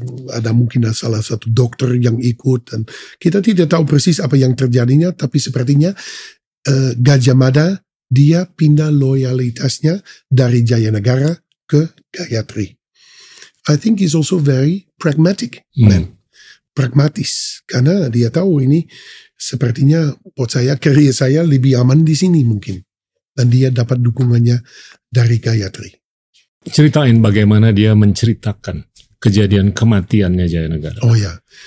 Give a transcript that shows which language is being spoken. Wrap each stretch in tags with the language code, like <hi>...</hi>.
<id>Ada mungkin salah satu dokter yang ikut, dan kita tidak tahu persis apa yang terjadinya, tapi sepertinya Gajah Mada dia pindah loyalitasnya dari Jayanagara ke Gayatri.</id> <en>I think he's also very pragmatic man.</en> <id>Pragmatis, karena dia tahu ini sepertinya buat saya, karir saya lebih aman di sini mungkin, dan dia dapat dukungannya dari Gayatri. Ceritain bagaimana dia menceritakan kejadian kematiannya Jayanagara. Oh ya,</id>